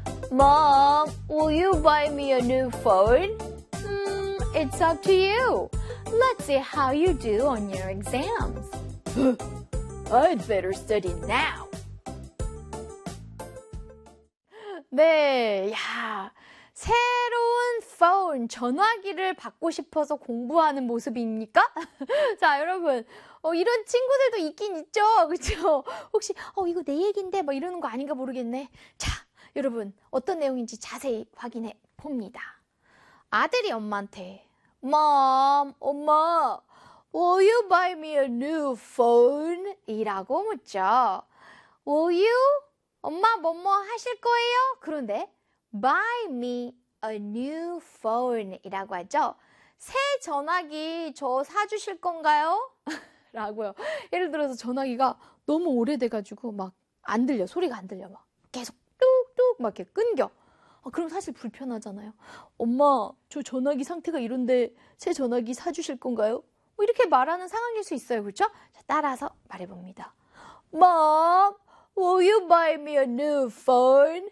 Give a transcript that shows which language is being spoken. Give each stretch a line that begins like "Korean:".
English: Mom, will you buy me a new phone? It's up to you. Let's see how you do on your exams. I'd better study now.
Korean: 네, 야, 새로운 phone, 전화기를 받고 싶어서 공부하는 모습입니까? 자, 여러분, 이런 친구들도 있긴 있죠, 그렇죠? 혹시 이거 내 얘긴데 막 이러는 거 아닌가 모르겠네. 자, 여러분, 어떤 내용인지 자세히 확인해 봅니다. 아들이 엄마한테
English: Mom,
Korean: 엄마,
English: will you buy me a new phone?
Korean: 이라고 묻죠.
English: Will you?
Korean: 엄마, 뭐뭐 하실 거예요? 그런데
English: buy me a new phone
Korean: 이라고 하죠. 새 전화기 저 사주실 건가요? 라고요. 예를 들어서 전화기가 너무 오래돼가지고 막 안 들려, 소리가 안 들려. 막 계속 뚝뚝 막 이렇게 끊겨. 아, 그럼 사실 불편하잖아요. 엄마, 저 전화기 상태가 이런데 새 전화기 사주실 건가요? 뭐 이렇게 말하는 상황일 수 있어요. 그렇죠? 자, 따라서 말해봅니다.
English: Mom, will you buy me a new phone?